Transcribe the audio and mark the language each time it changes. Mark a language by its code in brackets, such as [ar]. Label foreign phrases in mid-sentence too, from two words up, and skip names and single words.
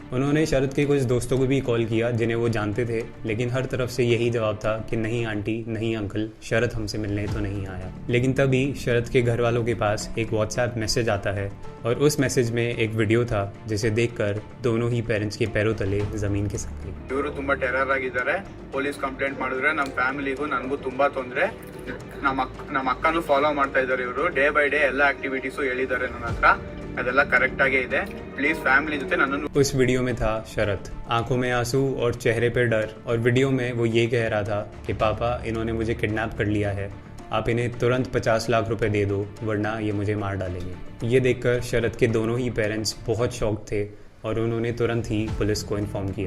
[hi] उन्होंने शरत के कुछ दोस्तों को भी कॉल किया जिन्हें वो जानते थे, लेकिन हर तरफ से यही जवाब था कि नहीं आंटी, नहीं अंकल, शरत हमसे मिलने तो नहीं आया। लेकिन तभी शरत के घर वालों के पास एक व्हाट्सएप मैसेज आता है और उस मैसेज में एक वीडियो था जिसे देखकर दोनों ही पेरेंट्स के पैरों तले ज़मीन खिसक गई। [kn] ಇವರು ತುಂಬಾ ಟೆರರ್ ಆಗಿದ್ದಾರೆ. [en] police complaint [kn] ಮಾಡಿದ್ರೆ ನಮ್ಮ ಫ್ಯಾಮಿಲಿಗೂ ನನಗೂ ತುಂಬಾ ತೊಂದರೆ. ನಮ್ಮ ಅಕ್ಕನೂ ಫಾಲೋ ಮಾಡ್ತಾ ಇದ್ದಾರೆ. ಇವರು [en] day by day [kn] ಎಲ್ಲ ಆಕ್ಟಿವಿಟೀಸು ಹೇಳಿದ್ದಾರೆ ನನ್ನ ಹತ್ರ, ಅದೆಲ್ಲ ಕರೆಕ್ಟ್ ಆಗೇ ಇದೆ. [en] please family [kn] ಜೊತೆ ನನ್ನು। [hi] उस वीडियो में था शरत, आंखों में आंसू और चेहरे पर डर, और वीडियो में वो ये कह रहा था कि पापा इन्होंने मुझे किडनैप कर लिया है, आप इन्हें तुरंत 50 लाख रुपए दे दो वरना ये मुझे मार डालेंगे। ये देखकर शरत के दोनों ही पेरेंट्स बहुत शॉक थे और उन्होंने तुरंत ही पुलिस को इन्फॉर्म किया।